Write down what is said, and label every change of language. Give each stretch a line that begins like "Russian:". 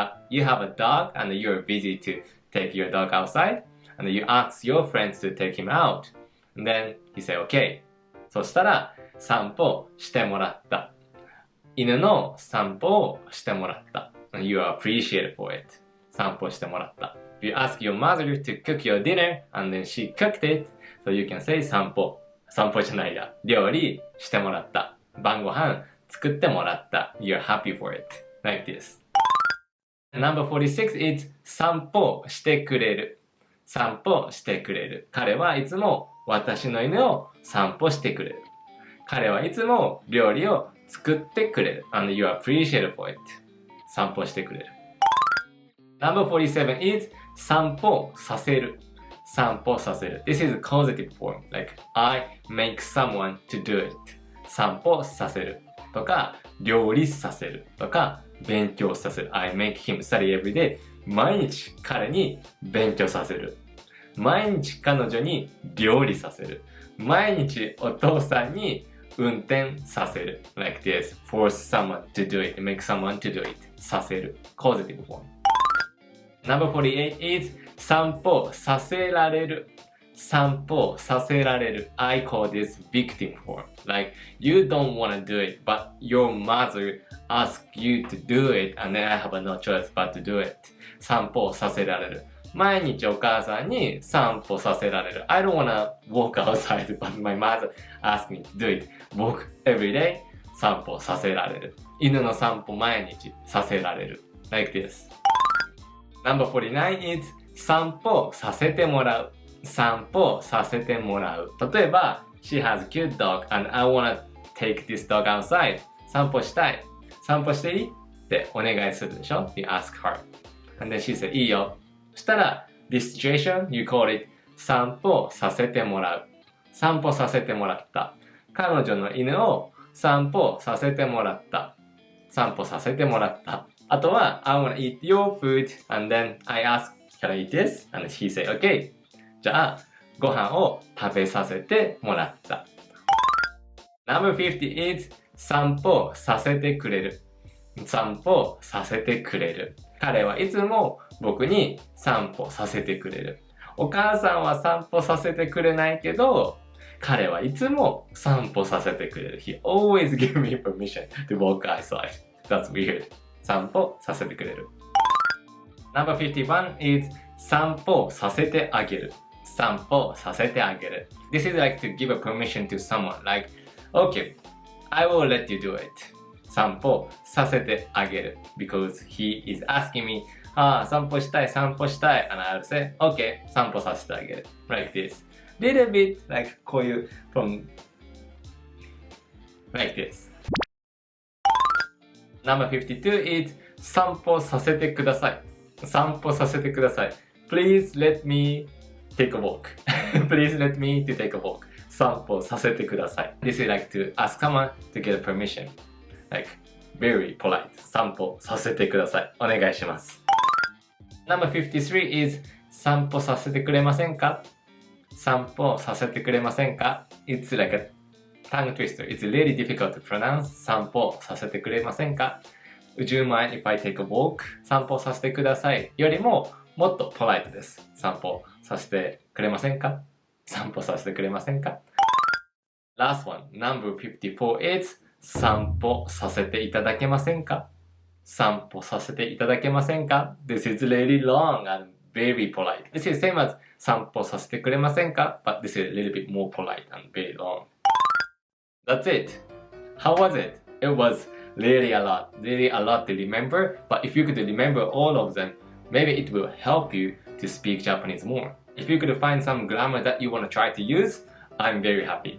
English: You have a dog and you're busy to take your dog outside and you ask your friends to take him out and then you say okay
Japanese: そしたら散歩してもらった犬の散歩をしてもらった
English: and you are appreciated for it
Japanese: 散歩してもらった
English: If you ask your mother to cook your dinner and then she cooked it, so you can say 散歩。
Japanese: 散歩じゃないや。料理してもらった。晩ご飯作ってもらった。
English: You're happy for it. Like this. Number 46 is
Japanese: 散歩してくれる。散歩してくれる。彼はいつも私の犬を散歩してくれる。彼はいつも料理を作ってくれる。
English: And you appreciate for it.
Japanese: 散歩してくれる。
English: Number 47 is
Japanese: 散歩させる。散歩させる。
English: This is a causative form. Like, I make someone to do it.
Japanese: 散歩させる。とか、料理させる。とか、勉強させる。
English: I make him study every day.
Japanese: 毎日彼に勉強させる。毎日彼女に料理させる。毎日お父さんに運転させる。
English: Like this. Force someone to do it. Make someone to do it. させる。causative form. Number 48 is
Japanese: 散歩させられる。散歩させられる。
English: I call this victim form. Like, you don't want to do it, but your mother asks you to do it, and then I have no choice but to do it.
Japanese: 散歩させられる。毎日お母さんに散歩させられる。
English: I don't want to walk outside, but my mother asks me to do it. Walk every day.
Japanese: 散歩させられる。犬の散歩毎日させられる。
English: Like this. Number 49 is
Japanese: 散歩させてもらう。散歩させてもらう。例えば、
English: She has a cute dog and I wanna take this dog outside.
Japanese: 散歩したい。散歩していいってお願いするでしょ ?
English: You ask her. And then she said,
Japanese: いいよ。そしたら、
English: this situation, you call it
Japanese: 散歩させてもらう。散歩させてもらった。彼女の犬を散歩させてもらった。散歩させてもらった。あとは、
English: I wanna eat your food. And then I ask, can I eat this? And she say, okay.
Japanese: じゃあ、ご飯を食べさせてもらった。
English: Number 50 is
Japanese: 散歩させてくれる。散歩させてくれる。彼はいつも僕に散歩させてくれる。お母さんは散歩させてくれないけど、彼はいつも散歩させてくれる。
English: He always give me permission to walk outside. That's weird.
Japanese: 散歩させてくれる。
English: Number 51 is
Japanese: 散歩させてあげる。散歩させてあげる。
English: This is like to give a permission to someone. Like, okay, I will let you do it.
Japanese: 散歩させてあげる。
English: Because he is asking me,
Japanese: 散歩したい、散歩したい。
English: And I'll say, okay,
Japanese: 散歩させてあげる。
English: Like this. Little bit like
Japanese: こういう
English: from like this. Number 52 is
Japanese: 散歩させてください。散歩させてください。
English: Please let me take a walk. Please let me to take a walk.
Japanese: 散歩させてください。
English: This is like to ask someone to get a permission. Like, very polite.
Japanese: 散歩させてください。お願いします。
English: Number 53 is
Japanese: 散歩させてくれませんか？散歩させてくれませんか？
English: It's like a tongue twister. It's really difficult to pronounce.
Japanese: 散歩させてくれませんか？
English: Would you mind if I take a walk?
Japanese: 散歩させてください。よりももっとポライトです。散歩させてくれませんか？散歩させてくれませんか？
English: Last one, number 54 is
Japanese: 散歩させていただけませんか？散歩させていただけませんか？
English: This is really long and very polite. This is same as
Japanese: 散歩させてくれませんか？
English: But this is a little bit more polite and very long. That's it. How was it? It was really a lot to remember. But if you could remember all of them, maybe it will help you to speak Japanese more. If you could find some grammar that you want to try to use, I'm very happy.